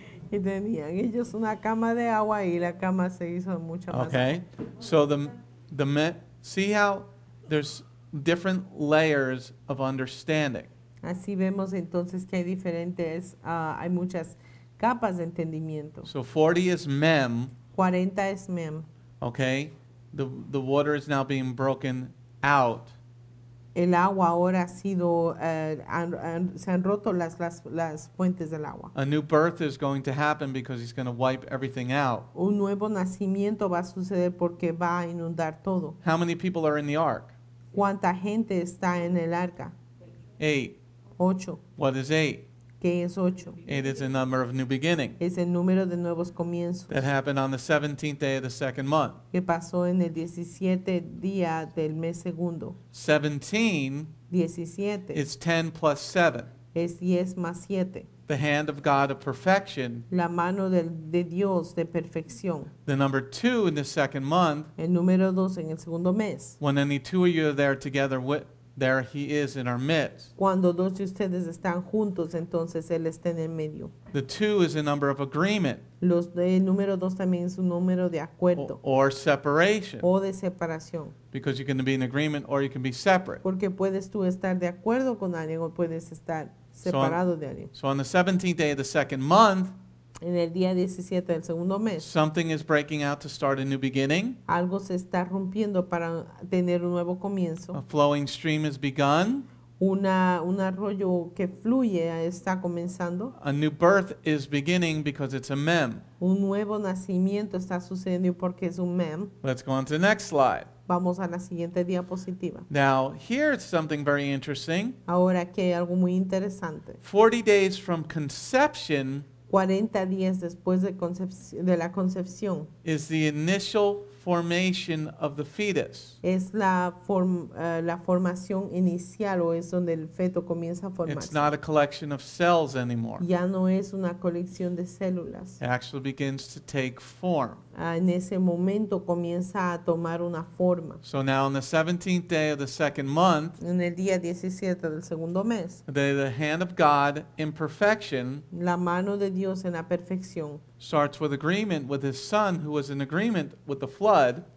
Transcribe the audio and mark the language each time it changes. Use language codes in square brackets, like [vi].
[es] Y tenían ellos una cama de agua y la cama se hizo mucho más. [en] Okay, so see how there's different layers of understanding. [es] Así vemos entonces que hay muchas capas de entendimiento. [en] So 40 is mem. [es] 40 es mem. [en] Okay, the water is now being broken out. [es] El agua ahora ha sido, se han roto las fuentes del agua. [en] A new birth is going to happen because he's going to wipe everything out. [es] Un nuevo nacimiento va a suceder porque va a inundar todo. [en] How many people are in the ark? [es] ¿Cuánta gente está en el arca? 8. 8. [en] What is 8? [es] ¿Qué es 8? [en] 8 is a number of new beginning. [es] Es el número de nuevos comienzos [en] That happened on the 17th day of the second month. [es] que pasó en el 17 día del mes segundo. 17 17 [en] is 10 plus 7. [es] es 10 más 7. [en] The hand of God of perfection. [es] La mano de Dios de perfección. [en] The number 2 in the second month. [es] El número 2 en el segundo mes. [en] When any two of you are there together, there he is in our midst. [es] Cuando dos de ustedes están juntos, entonces Él está en el medio. [en] The 2 is a number of agreement [es] El número 2 también es un número de acuerdo [en] or separation, [es] o de separación. [en] because you can be in agreement or you can be separate. [es] Porque puedes tú estar de acuerdo con alguien o puedes estar separado de alguien. [en] So on the 17th day of the second month, [es] En el día 17 del segundo mes, [en] something is breaking out to start a new beginning. [es] algo se está rompiendo para tener un nuevo [en] A [es] comienzo. [en] flowing stream has begun. [es] Un arroyo que fluye está comenzando. [en] A new birth is beginning because it's a mem. [es] Un nuevo nacimiento está sucediendo porque es un mem. [en] Let's go on to the next slide. [es] Vamos a la siguiente diapositiva. [en] Now, here's something very interesting. [es] Ahora aquí hay algo muy interesante. [en] 40 days from conception [es] 40 días después de la concepción [en] is the initial formation of the fetus. [es] es la formación inicial, o es donde el feto comienza a [en] It's [es] formarse. [en] not a collection of cells anymore. [es] Ya no es una colección de células. [en] It actually begins to take form. [es] En ese momento comienza a tomar una forma. [en] So now on the 17th day of the second month, [es] En el día 17 del segundo mes, [en] the hand of God in perfection [es] la mano de Dios en la perfección [en] starts with agreement with his son, who was in agreement with the flood,